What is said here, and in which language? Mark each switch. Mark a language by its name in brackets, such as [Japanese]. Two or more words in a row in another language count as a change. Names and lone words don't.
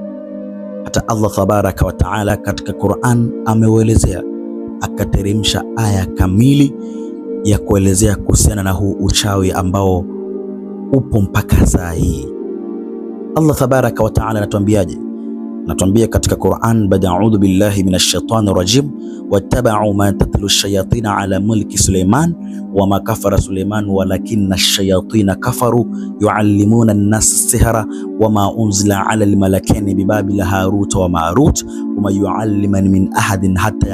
[Swahili] Hata [Arabic] الله تبارك وتعالى [Swahili] katika Qur'an ameuelezea, akateremsha aya kamili ya kuelezea kuhusiana na huu uchawi ambao upo mpaka saa hii. [Arabic] الله تبارك وتعالى [Swahili] anatuambiaje? Anatuambia katika Qur'an, [Arabic] أعوذ بالله من الشيطان الرجيم واتبعوا ما تتلو الشياطين على ملك سليمان وما كفر سليمان ولكن الشياطين كفروا يعلمون الناس السحر وما أنزل على الملكين ببابل هاروت وماروت وما يعلمان من أحد حتى